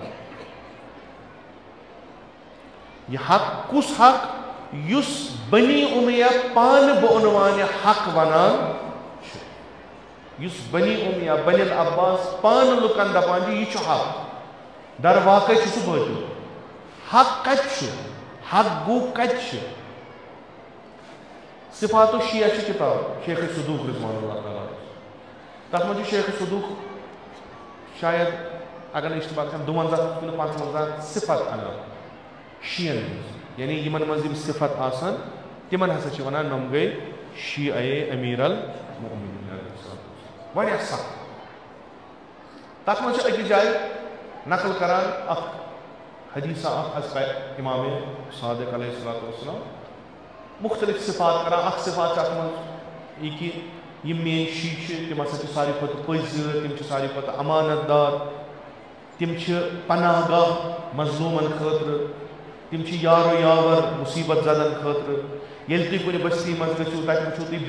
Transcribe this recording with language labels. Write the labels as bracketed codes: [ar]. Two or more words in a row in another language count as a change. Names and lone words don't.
[ks] یہِ حق کُس حق یُس بنی امیہ پانہٕ بعنوانہِ حق ونان چھُ یُس بنی امیہ بنی العباس پانہٕ لُکن دپان چھُ یہِ چھُ حق در واقع چھُ سُہ بٲطِل حق کتہِ چھُ حق گوٚو کتہِ چھُ صفات الشیعہ چھِ کتاب شیخ صدوق [ar] رضوان اللہ تعالیٰ [ks] تتھ منٛز چھُ شیخ صدوق شاید اگر نہٕ اشتباہ گژھان 52 کِنہٕ 55 صفت انان شیعن ہٕنٛز یعنی یِمن منٛز یِم صفت آسان تِمن ہسا چھِ ونان نۄم گٔے شیعہ امیر المومنین واریاہ سخت تتھ منٛز چھُ أکِس جایہِ نقل کران اکھ حدیثہ اکھ از امام صادق [ar] علیہ الصلوۃ والسلام [ks] مختلف صفات کران اکھ صفات چھِ اتھ منٛز یہِ کہِ یِم میٲنۍ شیعہ چھِ تِم ہسا چھِ ساروی کھۄتہٕ پٔزۍ تِم چھِ ساروی کھۄتہٕ امانت دار تِم چھِ پناہ گاہ مظلوٗمن خٲطرٕ تِم چھِ یارو یاور مُصیبت زدن خٲطرٕ ییٚلہِ تُہۍ کُنہِ بستی منٛز گٔژھِو تتہِ وٕچھِو تُہۍ